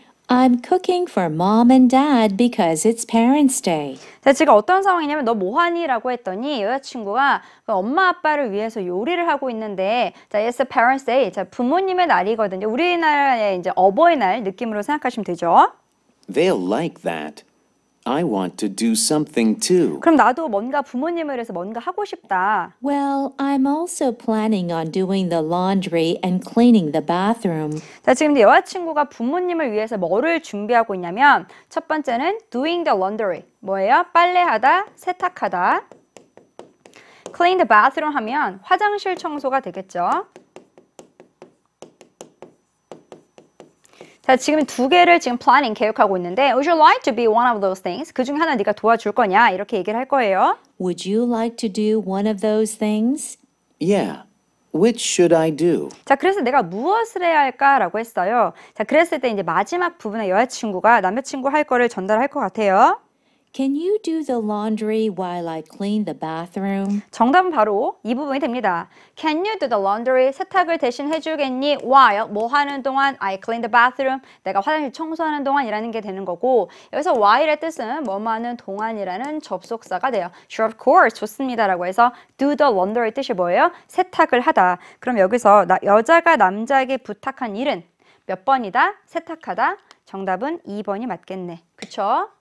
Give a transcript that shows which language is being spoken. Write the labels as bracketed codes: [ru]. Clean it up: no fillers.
[en] I'm cooking for mom and dad because it's Parents' Day. [ko] 자, 지금 어떤 상황이냐면 너 뭐하니? 라고 했더니 여자친구가 엄마 아빠를 위해서 요리를 하고 있는데 자, [en] it's Parents' Day. [ko] 자, 부모님의 날이거든요. 우리나라의 이제 어버이날 느낌으로 생각하시면 되죠. [en] They'll like that. I want to do something too. [ko] 그럼 나도 뭔가 부모님을 위해서 뭔가 하고 싶다. [en] Well, I'm also planning on doing the laundry and cleaning the bathroom. [ko] 자, 지금 여자친구가 부모님을 위해서 뭐를 준비하고 있냐면 첫 번째는 [en] doing the laundry. [ko] 뭐예요? 빨래하다, 세탁하다. [en] clean the bathroom [ko] 하면 화장실 청소가 되겠죠. 자, 지금 두 개를 지금 planning 계획하고 있는데 [en] Would you like to be one of those things? [ko] 그 중에 하나 네가 도와줄 거냐? 이렇게 얘기를 할 거예요. [en] Would you like to do one of those things? Yeah. Which should I do? [ko] 자, 그래서 내가 무엇을 해야 할까라고 했어요. 자, 그랬을 때 이제 마지막 부분에 여자친구가 남자친구 할 거를 전달할 것 같아요. [en] Can you do the laundry while I clean the bathroom? [ko] 정답은 바로 이 부분이 됩니다. [en] Can you do the laundry? [ko] 세탁을 대신 해주겠니? [en] While [ko] 뭐 하는 동안 [en] I clean the bathroom. [ko] 내가 화장실 청소하는 동안이라는 게 되는 거고 여기서 while의 뜻은 뭐하는 동안이라는 접속사가 돼요. [en] Sure, of course. [ko] 좋습니다라고 해서 [en] do the laundry [ko] 뜻이 뭐예요? 세탁을 하다. 그럼 여기서 여자가 남자에게 부탁한 일은 몇 번이다? 세탁하다. 정답은 2번이 맞겠네. 그쵸?